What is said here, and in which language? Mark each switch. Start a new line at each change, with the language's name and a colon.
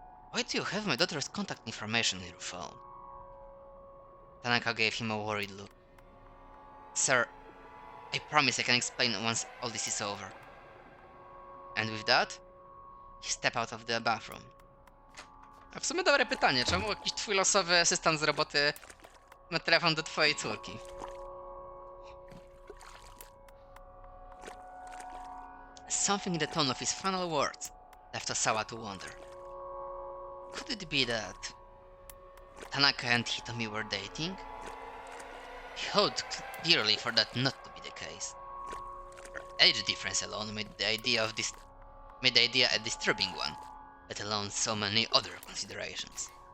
English: Why do you have my daughter's contact information in your phone? Tanaka gave him a worried look. Sir, I promise I can explain once all this is over. And with that, he stepped out of the bathroom.
Polish: A w sumie dobre pytanie, czemu jakiś twój losowy asystent z roboty ma telefon do twojej córki?
English: Something in the tone of his final words left Sawa to wonder. Could it be that Tanaka and Hitomi were dating? He hoped clearly for that not to be the case. Her age difference alone made the idea a disturbing one, let alone so many other considerations.